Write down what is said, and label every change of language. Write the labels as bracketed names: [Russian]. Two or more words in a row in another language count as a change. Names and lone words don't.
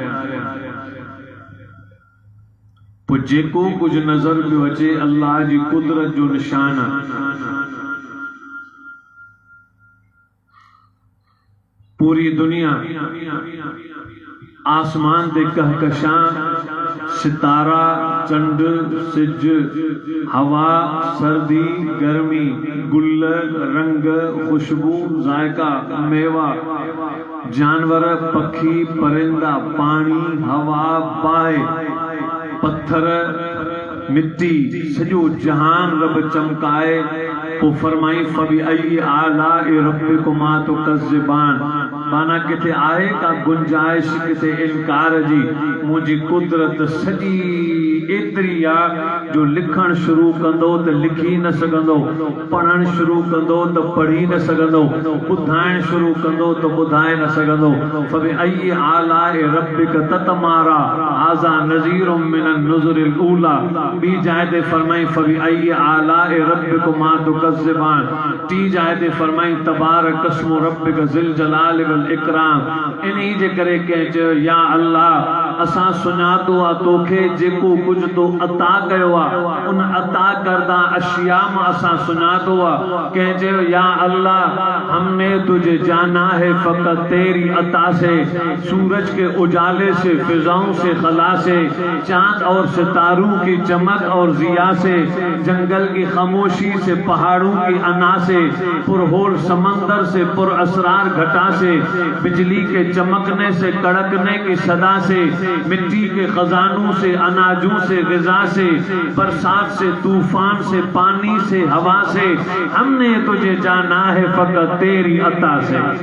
[Sindhi] पोइ जेको कुछ नज़र पियो अचे अल्लाह जी कुदरत जो निशान पूरी दुनिया आसमान ते कहकशां सितारा चंड सिज हवा सर्दी गर्मी गुल रंग खुशबू जायका मेवा जानवर पखी परिंदा पानी हवा बाय पत्थर मिट्टी सजो जहान रब चमकाए वो फरमाई फबी [Arabic] أي آلاء ربكما تكذبان [Sindhi] माना किथे आहे का गुंजाइश किथे इनकार जी मुझी कुदरत सजी एतरी आ जो लिखण शुरू कंदो त लिखी न सघंदो पढ़ण शुरू कंदो त पढ़ी न सघंदो ॿुधाइण शुरू कंदो त ॿुधाए न सघंदो [Arabic] فبأي آلاء ربك تتمارى هذا نذير من النذر الأولى [Sindhi] बी जाए ते फरमाई [Arabic] فبأي آلاء ربكما تكذبان [Sindhi] टी जाए ते फरमाई [Arabic] تبارك اسم ربك ذي الجلال والإكرام [Sindhi] इन्ही जे करे कह चयो या अल्लाह असां सुञातो आ तोखे जेको कुछ तो अता कयो आ उन अता करदा अशिया में असां सुञातो आ कह चयो [Urdu] یا اللہ ہم نے تجھے جانا ہے فقط تیری عطا سے سورج کے اجالے سے فضاؤں سے خلا سے چاند اور ستاروں کی چمک اور ضیا سے جنگل کی خاموشی سے پہاڑوں کی انا سے پرہول سمندر سے پراسرار گھٹا سے بجلی کے چمکنے سے کڑکنے کی صدا سے مٹی کے خزانوں سے اناجوں سے غذا سے برسات سے طوفان سے پانی سے ہوا سے ہم نے تجھے جانا ہے فقط تیری عطا سے.